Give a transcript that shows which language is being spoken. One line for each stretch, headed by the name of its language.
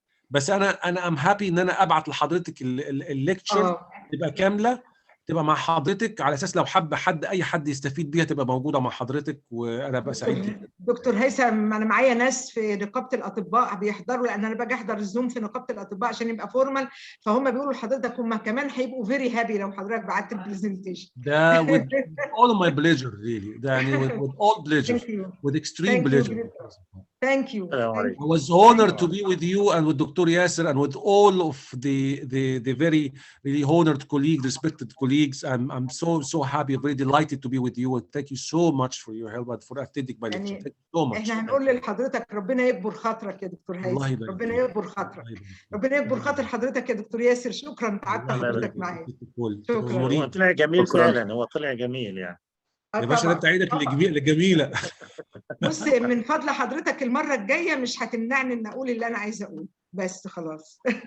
Arabic: بس انا
English: am happy
Arabic: ان انا ابعت لحضرتك الليكتشر تبقى كامله، تبقى مع حضرتك، على اساس لو حب اي حد يستفيد بيها تبقى موجوده مع حضرتك، وانا بقى سعيد جدا. دكتور هيثم، انا معايا ناس في نقابه الاطباء بيحضروا، لان انا باجي احضر الزوم في نقابه الاطباء عشان يبقى فورمال، فهم بيقولوا لحضرتك هم كمان هيبقوا
English: very happy
Arabic: لو حضرتك بعت البرزنتيشن.
English: ده with all of my pleasure really. ده يعني with all pleasure. With extreme pleasure. Thank you. I was honored to be with you and with Dr. Yasser and with all of the very really honored colleagues, respected colleagues. I'm so happy, very delighted to be with you, and thank you so much for your help and for attending my lecture. Thank you so much.
Arabic: احنا هنقول لحضرتك ربنا يكبر خاطرك يا دكتور هيثم. ربنا يكبر خاطرك. ربنا يكبر خاطر حضرتك يا دكتور ياسر. شكرا تعبت حضرتك معايا. شكرا. هو طلع جميل فعلا، هو طلع جميل يعني. يا باشا انت عينك الجميله. بص من فضل حضرتك المره الجايه مش هتمنعني ان اقول اللي انا عايزه اقوله، بس خلاص.